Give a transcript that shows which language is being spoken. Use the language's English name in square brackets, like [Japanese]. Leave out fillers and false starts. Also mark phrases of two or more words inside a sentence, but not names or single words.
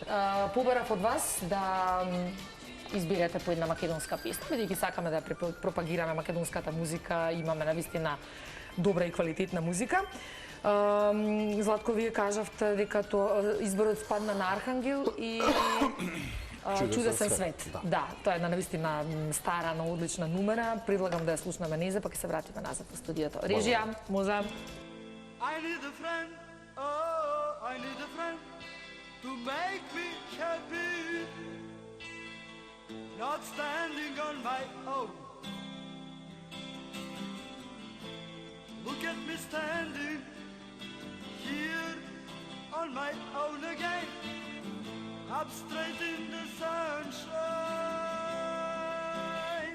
[Macedonian] Побарав од вас да изберете по една македонска песна, бидејќи сакаме да пропагираме македонската музика, имаме навистина добра и квалитетна музика. Златко, вие кажавте дека изборот спадна на Архангел и Чудесен свет. Да, тоа е една навистина стара, но одлична numera. Предлагам да ја слушнеме нејзе, па ќе се вратиме назад во студиото. Режија, може. [English] I need a friend, oh, I need a friend to make me happy, not standing on my own. Look at me standing here on my own again, up straight in the sunshine.